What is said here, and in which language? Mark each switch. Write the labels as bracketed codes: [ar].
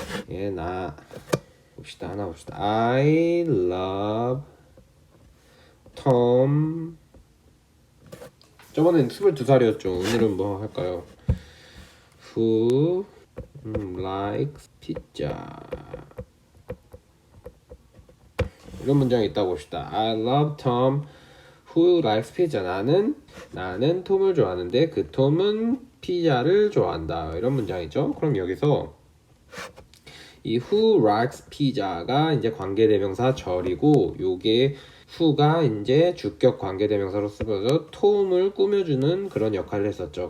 [ko] 예, 하나 봅시다. [en] I love Tom. [ko] 저번엔 22살이었죠. 오늘은 뭐 할까요? [en] Who likes pizza? [ko] 이런 문장이 있다고 봅시다. [en] I love Tom who likes pizza. [ko] 나는 톰을 좋아하는데 그 톰은 피자를 좋아한다. 이런 문장이죠. 그럼 여기서 이 [en] who likes pizza [ko] 가 이제 관계대명사 절이고, 요게 who가 이제 주격 관계대명사로 쓰여서 톰을 꾸며주는 그런 역할을 했었죠.